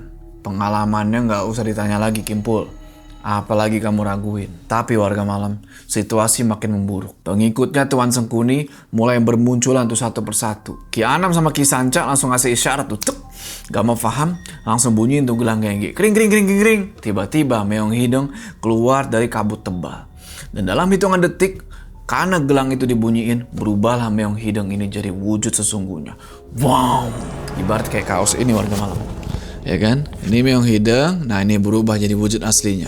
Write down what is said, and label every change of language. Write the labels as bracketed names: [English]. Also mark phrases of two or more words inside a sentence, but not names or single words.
[Indonesian] Pengalamannya nggak usah ditanya lagi Kimpul. Apalagi kamu raguin. Tapi warga malam, situasi makin memburuk. Pengikutnya Tuan Sengkuni mulai bermunculan tuh satu persatu. Ki Anam sama Ki Sanca langsung ngasih isyarat tuh. Cep. Gama paham, langsung bunyiin tuh gelang gengge. Kring kring kring kring kring. Tiba-tiba Meong Hideng keluar dari kabut tebal. Dan dalam hitungan detik, karena gelang itu dibunyiin, berubahlah Meong Hideng ini jadi wujud sesungguhnya. Wow. Ibarat kayak kaos ini warga malam. Ya kan? Ini Meong Hideng, nah ini berubah jadi wujud aslinya.